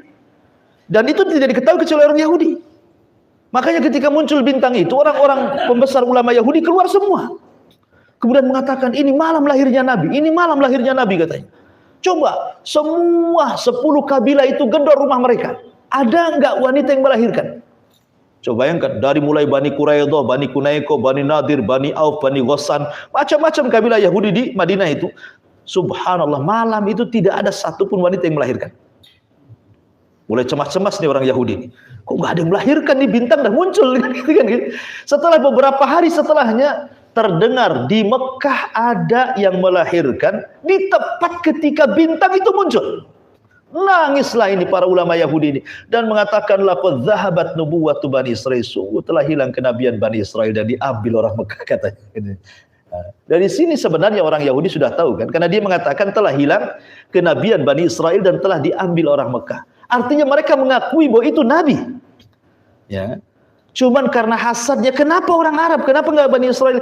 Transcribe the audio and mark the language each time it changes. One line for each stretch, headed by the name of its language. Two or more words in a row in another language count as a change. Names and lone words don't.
Indonesian: Dan itu tidak diketahui kecuali orang Yahudi. Makanya ketika muncul bintang itu, orang-orang pembesar ulama Yahudi keluar semua. Kemudian mengatakan, ini malam lahirnya Nabi katanya. Coba, semua 10 kabilah itu gedor rumah mereka. Ada enggak wanita yang melahirkan? Coba bayangkan, dari mulai Bani Quraidah, Bani Kunaiko, Bani Nadir, Bani Auf, Bani Ghassan, macam-macam kabilah Yahudi di Madinah itu. Subhanallah, malam itu tidak ada satupun wanita yang melahirkan. Mulai cemas-cemas nih orang Yahudi ini. Kok nggak ada yang melahirkan nih, bintang dah muncul kan? Setelah beberapa hari setelahnya, terdengar di Mekah ada yang melahirkan di tepat ketika bintang itu muncul. Nangislah ini para ulama Yahudi ini dan mengatakan
Arabic: لقد ذهبت نبوة بني إسرائيل,
Indonesian: sungguh telah hilang kenabian Bani Israil dan diambil orang Mekah katanya. Dari sini sebenarnya orang Yahudi sudah tahu kan, karena dia mengatakan telah hilang kenabian Bani Israil dan telah diambil orang Mekah. Artinya mereka mengakui bahwa itu nabi. Ya. Cuman karena hasadnya, kenapa orang Arab, kenapa enggak Bani Israil?